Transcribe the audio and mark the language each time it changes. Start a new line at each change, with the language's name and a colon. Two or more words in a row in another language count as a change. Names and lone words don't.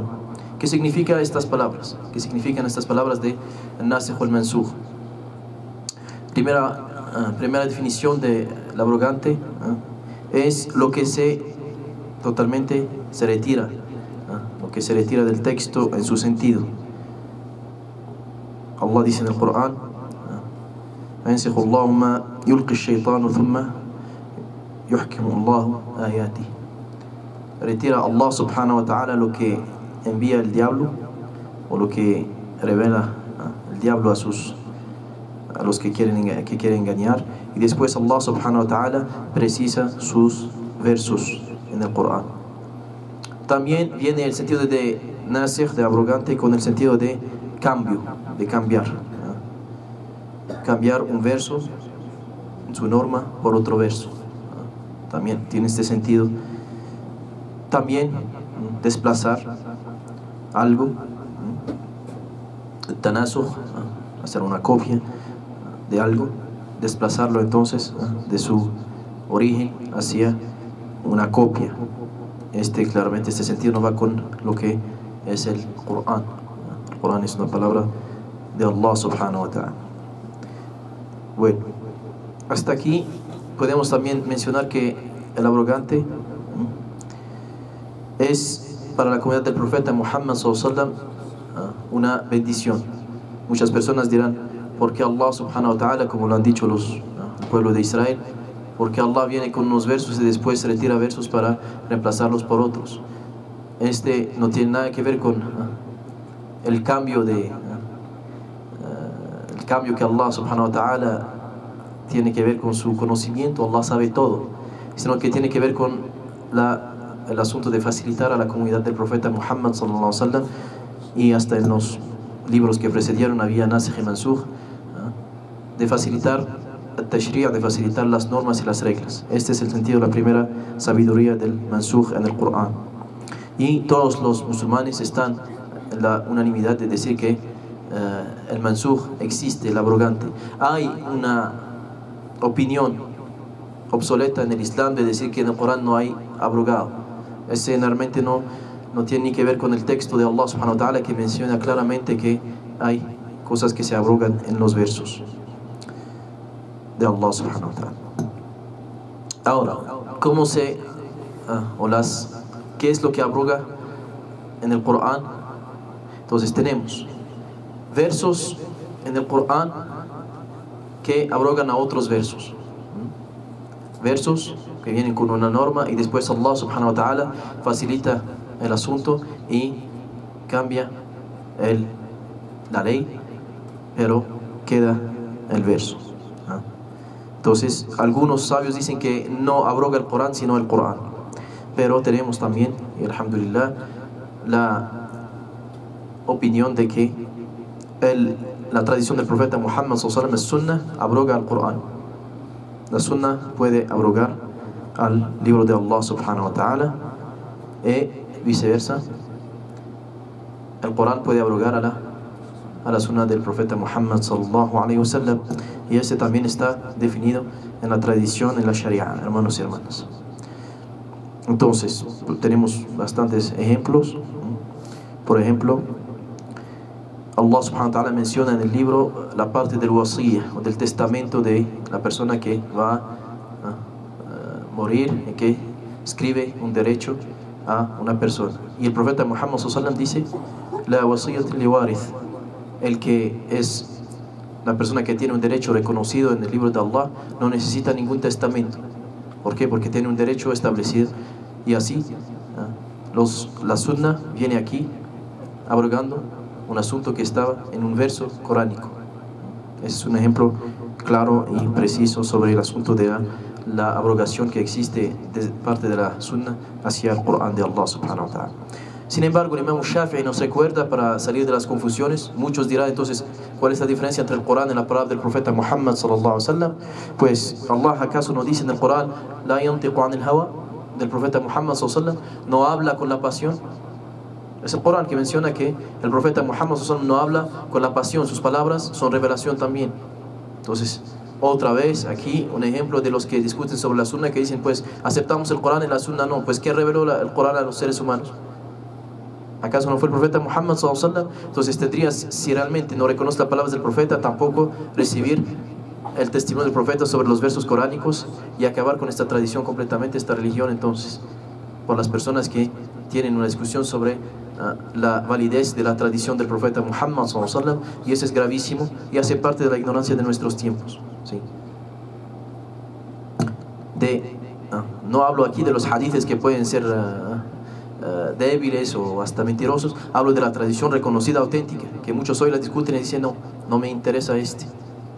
Spanish: ¿Qué significa estas palabras? ¿Qué significan estas palabras de el nasikh o el mansukh? Primera definición del abrogante es lo que totalmente se retira, lo que se retira del texto en su sentido. Allah dice en el Corán:
Arabic: "ينسخ الله ما يلقي الشيطان ثم يحكم الله آياته".
Spanish: Retira Allah
Arabic: سبحانه وتعالى
Spanish: lo que envía el diablo o lo que revela el diablo a los que quieren engañar, y después Allah
Arabic: سبحانه وتعالى
Spanish: precisa sus versos en el Corán. También viene el sentido de nasikh, de abrogante, con el sentido de cambio, de cambiar. Cambiar un verso en su norma por otro verso. También tiene este sentido. También desplazar algo, tanasukh, hacer una copia de algo, desplazarlo entonces de su origen hacia una copia. Claramente este sentido no va con lo que es el Corán. El Corán es una palabra de Allah
Arabic: سبحانه وتعالى.
Spanish: Bueno, hasta aquí podemos también mencionar que el abrogante es para la comunidad del profeta Muhammad
Arabic: صلى الله عليه وسلم
Spanish: una bendición. Muchas personas dirán: ¿por qué Allah
Arabic: سبحانه وتعالى,
Spanish: como lo han dicho el pueblo de Israel, por qué Allah viene con unos versos y después retira versos para reemplazarlos por otros? No tiene nada que ver con el cambio que Allah
Arabic: سبحانه وتعالى
Spanish: tiene que ver con su conocimiento. Allah sabe todo, sino que tiene que ver con el asunto de facilitar a la comunidad del profeta Muhammad
Arabic: صلى الله عليه وسلم,
Spanish: y hasta en los libros que precedieron había nasikh y mansukh, de facilitar el tashri', de facilitar las normas y las reglas. Este es el sentido, la primera sabiduría del mansukh en el Corán. Y todos los musulmanes están en la unanimidad de decir que el mansukh existe, el abrogante. Hay una opinión obsoleta en el Islam de decir que en el Corán no hay abrogado. Ese realmente no tiene ni que ver con el texto de Allah
Arabic: سبحانه وتعالى,
Spanish: que menciona claramente que hay cosas que se abrogan en los versos de Allah
Arabic: سبحانه وتعالى.
Spanish: Ahora, ¿qué es lo que abroga en el Corán? Entonces tenemos versos en el Corán que abrogan a otros versos. Versos que vienen con una norma y después Allah
Arabic: سبحانه وتعالى
Spanish: facilita el asunto y cambia la ley, pero queda el verso. Entonces algunos sabios dicen que no abroga el Corán sino el Corán, pero tenemos también, y alhamdulillah, la opinión de que la tradición del profeta Muhammad
Arabic: صلى الله عليه وسلم,
Spanish: el sunnah, abroga al Corán. La sunnah puede abrogar al libro de Allah
Arabic: سبحانه وتعالى,
Spanish: y viceversa, el Corán puede abrogar a la sunnah del profeta Muhammad
Arabic: صلى الله عليه وسلم,
Spanish: y este también está definido en la tradición, en la sharia, hermanos y hermanas. Entonces tenemos bastantes ejemplos. Por ejemplo, Allah
Arabic: سبحانه وتعالى
Spanish: menciona en el libro la parte del wasiyah, o del testamento de la persona que va a morir, y que escribe un derecho a una persona. Y el profeta Muhammad
Arabic: صلى الله عليه وسلم
Spanish: dice:
Arabic: لا وصية لوارث,
Spanish: el que es la persona que tiene un derecho reconocido en el libro de Allah no necesita ningún testamento. ¿Por qué? Porque tiene un derecho establecido. Y así la sunna viene aquí abrogando un asunto que estaba en un verso coránico. Es un ejemplo claro y preciso sobre el asunto de la abrogación que existe de parte de la sunna hacia el Corán de Allah
Arabic: سبحانه وتعالى.
Spanish: Sin embargo, el Imam Shafi'i nos recuerda, para salir de las confusiones. Muchos dirán entonces, ¿cuál es la diferencia entre el Corán y la palabra del profeta Muhammad
Arabic: صلى الله عليه وسلم?
Spanish: Pues Allah acaso no dice en el Corán:
Arabic: لا ينطق عن الهوى,
Spanish: del profeta Muhammad
Arabic: صلى الله عليه وسلم
Spanish: no habla con la pasión. Es el Corán que menciona que el profeta Muhammad
Arabic: صلى الله عليه وسلم
Spanish: no habla con la pasión, sus palabras son revelación también. Entonces, otra vez aquí un ejemplo de los que discuten sobre la sunna, que dicen, pues aceptamos el Corán y la sunna no. Pues ¿qué reveló el Corán a los seres humanos? ¿Acaso no fue el profeta Muhammad
Arabic: صلى الله عليه وسلم?
Spanish: Entonces tendrías, si realmente no reconoces las palabras del profeta, tampoco recibir el testimonio del profeta sobre los versos coránicos, y acabar con esta tradición completamente, esta religión, entonces, por las personas que tienen una discusión sobre la validez de la tradición del profeta Muhammad
Arabic: صلى الله عليه وسلم,
Spanish: y eso es gravísimo y hace parte de la ignorancia de nuestros tiempos, ¿sí? No hablo aquí de los hadiths que pueden ser débiles o hasta mentirosos. Hablo de la tradición reconocida, auténtica, que muchos hoy la discuten y dicen: no me interesa este, ¿sí?